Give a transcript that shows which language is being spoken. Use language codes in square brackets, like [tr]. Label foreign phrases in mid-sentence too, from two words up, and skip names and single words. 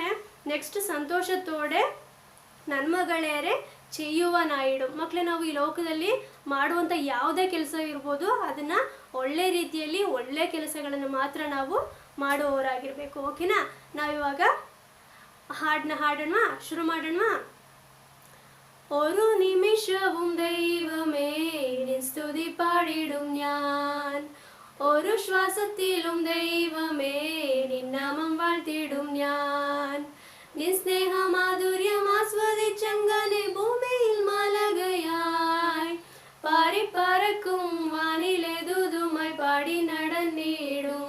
[ml] ನೆಕ್ಸ್ಟ್, സന്തോഷത്തോടെ നന്മകളേറെ ചെയ്യുവ നായിടു. [kn] ಮಕ್ಕಳೇ, ನಾವು ಈ ಲೋಕದಲ್ಲಿ ಮಾಡುವಂಥ ಯಾವುದೇ ಕೆಲಸ ಇರ್ಬೋದು, ಅದನ್ನು ಒಳ್ಳೆ ರೀತಿಯಲ್ಲಿ ಒಳ್ಳೆ ಕೆಲಸಗಳನ್ನು ಮಾತ್ರ ನಾವು ಮಾಡುವವರಾಗಿರಬೇಕು. ಓಕೆನಾ? ನಾವಿವಾಗ ಹಾಡೋಣ, ಶುರು ಮಾಡೋಣ. [ml] ഒരു നിമിഷവും ദൈവമേ നിൻ സ്തുതി പാടിടും ഞാൻ. ഒരു ശ്വാസത്തിലും ദൈവമേ നിൻ നാമം വാഴ്ത്തിടും ഞാൻ. നിൻ സ്നേഹമാധുര്യം ആസ്വദിച്ചങ്ങനെ ഭൂമിയിൽ മാലകയായി പാറിപ്പറക്കും വാനിലെ ദൂതുമായി പാടി നടന്നിടും.